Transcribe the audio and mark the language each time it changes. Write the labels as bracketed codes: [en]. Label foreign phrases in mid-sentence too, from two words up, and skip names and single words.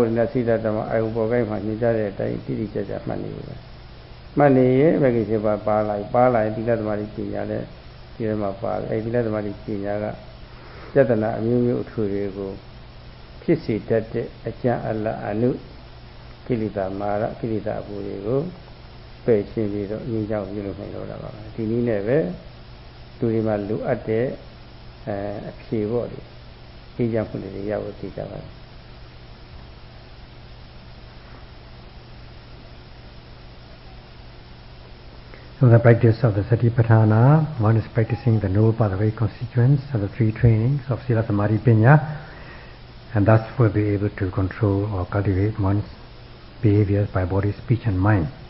[my] ညာဉ်စိတ္တဓမ္မအာယုပေါ်ကိုင်းမှာညွှန်ကြားတဲ့အတိုင်းတိတိကျကျမှတ်နေဘူးပဲမှတ်နေရင်မဂ္ဂင်7ပါးပါလာရင်သီလသမารိပညာနဲ့ဒီထဲမှာပါအဲဒီသီလသမารိပညာကစေတနာအမျိုးမျိုးအထွေတွေကိုဖြစ်စေတတ်တဲ့အကျင့်အလအနုကိလေသာမာရကိလေသာအပူတွေကိုပယ်ရှင်းပြီးတော့အငြိမ်းချမ်းပြုလုပ်နိုင်တော့တာပါဒီနည်းနဲ့ပဲလူတွေမှာလိုအပ်တဲ့အဖြေပေါ့လေအေးချမ်းမှုတွေရဖို့သိကြပါတယ် [en] So the practice of the Satipatthana, one is practicing the noble pathway constituents of the three trainings of Sila Samadhi Panya, and thus will be able to control or cultivate one's behaviors by body, speech and mind.